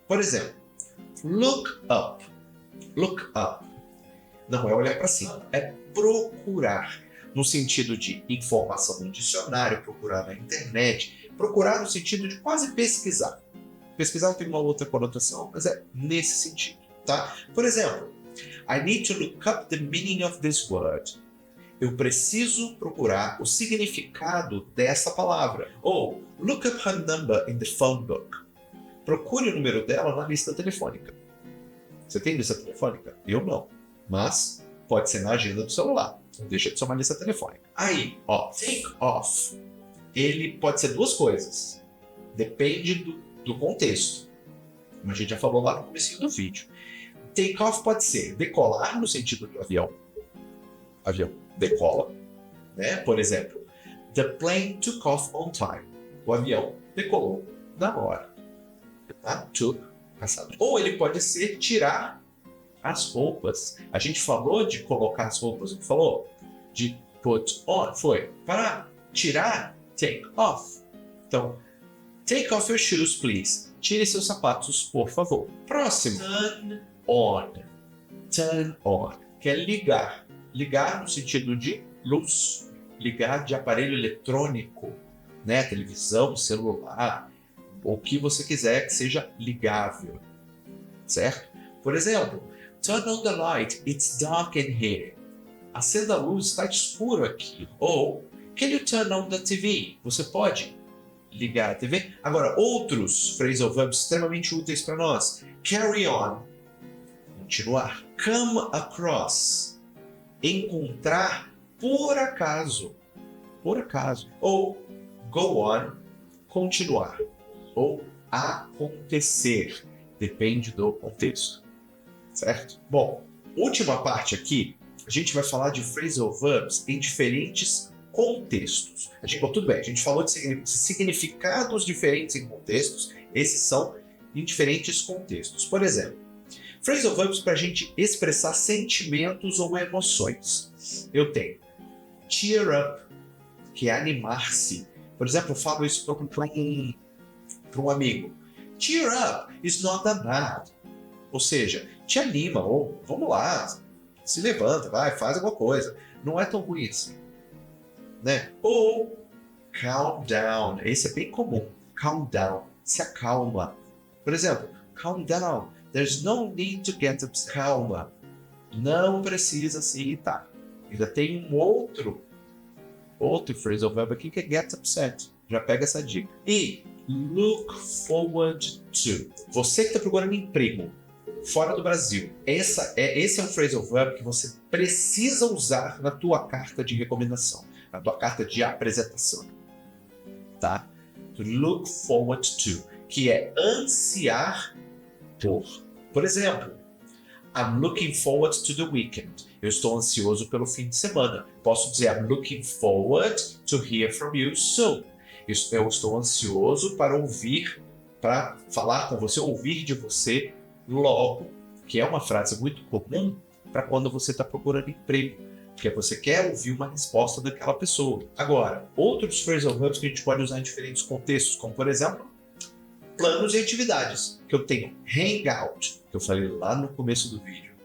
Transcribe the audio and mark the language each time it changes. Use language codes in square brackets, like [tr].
[pt] Por exemplo, [en] look up. Look up. [pt] Não é olhar para cima, é procurar. No sentido de informação no dicionário, procurar na internet, procurar no sentido de quase pesquisar. Pesquisar tem uma outra conotação, mas é nesse sentido, tá? Por exemplo, [en] I need to look up the meaning of this word. [pt] Eu preciso procurar o significado dessa palavra. [en] Ou, look up her number in the phone book. [pt] Procure o número dela na lista telefônica. Você tem lista telefônica? Eu não. Mas pode ser na agenda do celular. Não deixa de ser uma lista telefônica. Aí, take off. Ele pode ser duas coisas. Depende do contexto. Como a gente já falou lá no começo do vídeo. Take off pode ser decolar no sentido do avião. Avião decola, né? Por exemplo, [en] the plane took off on time. [pt] O avião decolou na hora. Tá? Took, passado. Ou ele pode ser tirar as roupas. A gente falou de colocar as roupas, não falou? De put on, foi. Para tirar, take off. [en] Então, take off your shoes, please. [pt] Tire seus sapatos, por favor. Próximo. Turn on. Turn on. Que é ligar. Ligar no sentido de luz, ligar de aparelho eletrônico, né? Televisão, celular, o que você quiser que seja ligável, certo? Por exemplo, [en] turn on the light, it's dark in here. [pt] Acenda a luz, está escuro aqui. Ou, [en] can you turn on the TV? [pt] Você pode ligar a TV? Agora, outros phrasal verbs extremamente úteis para nós. Carry on, continuar. Come across, encontrar por acaso. Ou go on, continuar. Ou acontecer. Depende do contexto. Certo? Bom, última parte aqui, a gente vai falar de phrasal verbs em diferentes contextos. Tudo bem, a gente falou de significados diferentes em contextos, esses são em diferentes contextos. Por exemplo, phrasal verbs para a gente expressar sentimentos ou emoções. Eu tenho cheer up, que é animar-se. Por exemplo, eu falo isso para um amigo. [en] Cheer up, it's not that bad. [pt] Ou seja, te anima, ou vamos lá, se levanta, vai, faz alguma coisa. Não é tão ruim assim. Né? Ou calm down, esse é bem comum. Calm down, se acalma. Por exemplo, calm down. [en] There's no need to get upset. [pt] Calma. Não precisa se irritar. Ainda tem um outro phrasal verb aqui que é get upset. Já pega essa dica. E look forward to. Você que está procurando emprego fora do Brasil. Esse é um phrasal verb que você precisa usar na tua carta de recomendação, na tua carta de apresentação. Tá? To look forward to, que é ansiar por exemplo, [en] I'm looking forward to the weekend. [pt] Eu estou ansioso pelo fim de semana. Posso dizer [en] I'm looking forward to hear from you soon. [pt] Eu estou ansioso para falar com você, ouvir de você logo, que é uma frase muito comum para quando você está procurando emprego, porque você quer ouvir uma resposta daquela pessoa. Agora, outros phrasal verbs que a gente pode usar em diferentes contextos, como por exemplo, planos e atividades, que eu tenho hangout, que eu falei lá no começo do vídeo.